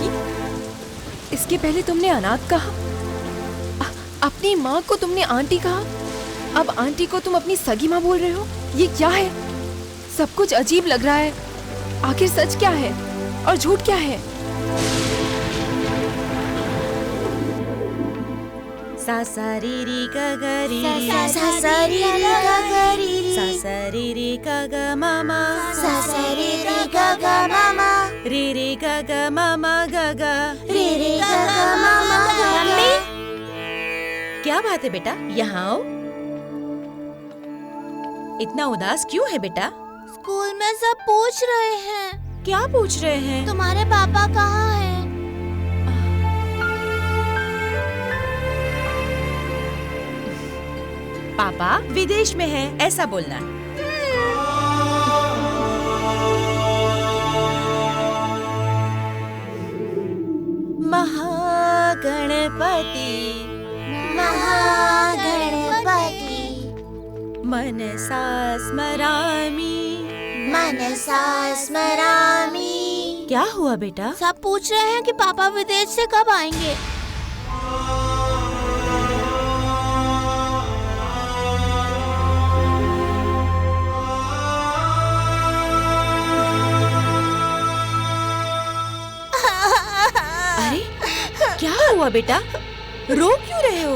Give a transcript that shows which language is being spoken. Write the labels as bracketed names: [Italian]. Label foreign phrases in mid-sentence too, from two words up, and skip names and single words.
[Hindi] इसके पहले तुमने अनाथ कहा, अपनी माँ को तुमने आंटी कहा, अब आंटी को तुम अपनी सगी माँ बोल रहे हो। ये क्या है? सब कुछ अजीब लग रहा है। आखिर सच क्या है और झूठ क्या है? सा सा री री ग ग री सा सा री री ग ग री सा सा री री ग ग मामा सा सा री री ग ग मामा री री ग ग मामा ग ग री री ग ग मामा ग ग। क्या बात है बेटा, यहाँ आओ। इतना उदास क्यों है बेटा? स्कूल में सब पूछ रहे हैं। क्या पूछ रहे हैं? तुम्हारे पापा कहाँ हैं? पापा विदेश में है, ऐसा बोलना। [Sanskrit] महागणपति महागणपति मनसा स्मरामि मनसा स्मरामि। [Hindi] क्या हुआ बेटा? सब पूछ रहे हैं कि पापा विदेश से कब आएंगे। अरे क्या हुआ बेटा, रो क्यों रहे हो?